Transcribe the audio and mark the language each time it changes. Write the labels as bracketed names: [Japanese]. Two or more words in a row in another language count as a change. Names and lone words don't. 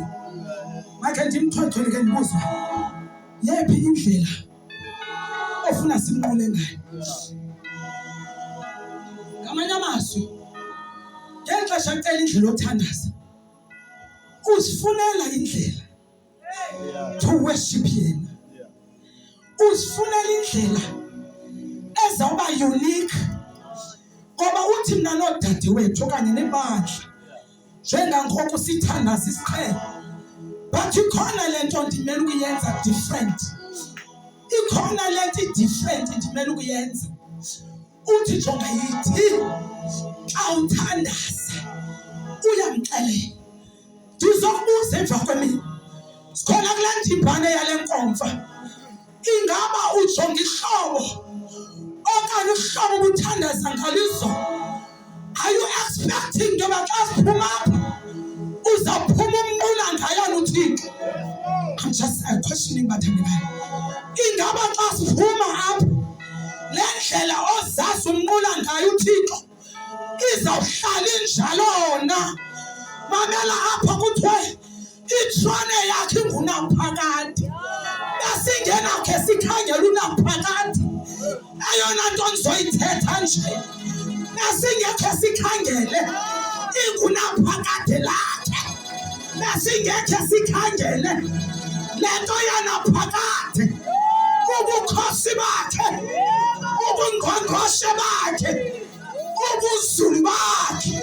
[Xhosa] Makhe ndimthothele ke ndibuzwe. Yephi indlela ofuna simnqule ngayo? Ngamanye amazwi, ngexesha kucela indlela yokuthandaza, uzifunela indlela [English] to worship [Xhosa] yena. Uzifunela indlela ezawuba unique, ngoba uthi mna nodade wethu okanye nebandla njengangoku sithandaza isiqhelo, but ikhona le nto ndimele ukuyenza different. Ikhona le nto i-different ndimele ukuyenza. Uthi jonga yithi xa uthandaza uyamxelela. Ndizokubuza emva kwemini, sikhona kule ndimbane yale nkomfa, ingaba ujonga ihlobo okanye uhlobo ubuthandaza ngalizo? [English] Are you expecting [Xhosa] into yoba xa siphuma apha uzawuphuma umnqula ngayona uThixo? [English] I'm just questioning bathandekayo. [Xhosa] Ingaba xa siphuma apha le ndlela ozazi umnqula ngayo uThixo izawuhlala injalo na? Mamela apha kuthiwe itrone yakhe ingunaphakade. Besingena khe sikhangela unaphakade, eyona nto ndizoyithetha nje, besingekhe sikhangele ingunaphakade lakhe, besingekhe sikhangele le nto yanaphakade, ubukhosi bakhe, ubungqongqoshe bakhe, ubuzulu bakhe.